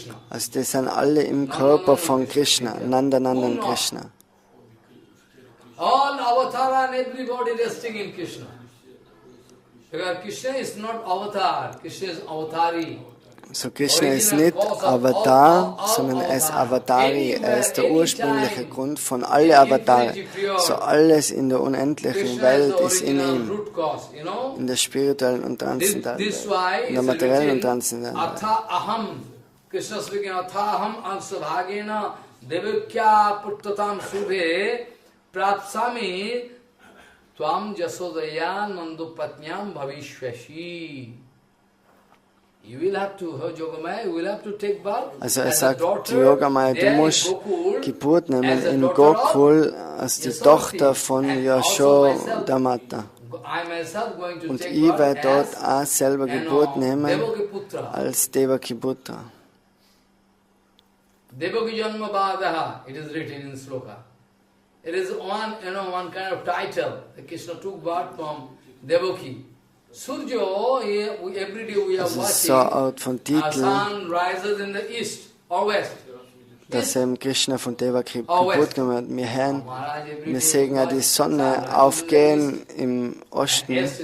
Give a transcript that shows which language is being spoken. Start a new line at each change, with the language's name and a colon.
German: Also die sind alle im Körper von Krishna, Nanda und Krishna.
English: All Avatar and everybody resting in Krishna. Because Krishna is not Avatar, Krishna is Avatari.
German: So Krishna ist nicht Avatar, sondern er ist Avatari. Er ist der ursprüngliche Grund von allen Avataren. So alles in der unendlichen Welt ist in ihm. In der spirituellen und transzendentalen, in der materiellen und transzendentalen Welt.
English: Krishna speaking,
Sanskrit: Athaham ansabhagena devakya puttatam subhe prapsami tvam jasodaya nandupatnyam bhavishvashi.
English: You will have to, Yogamaya, you will have to take birth.
German: Also sagt Yogamaya, du musst Geburt nehmen in Gokul als die Tochter von Yashodamata. Und ich werde dort auch selber Geburt nehmen als Devaki Putra.
English: Devaki Janma Bhadaha, it is written in Sloka. It is one kind of title. Krishna took birth from Devaki. Surjo, every day we are watching, sun rises in the east or west.
German: Dass eben Krishna von Devaki Geburt gemacht hat. Wir hören, wir sehen ja die Sonne aufgehen im Osten.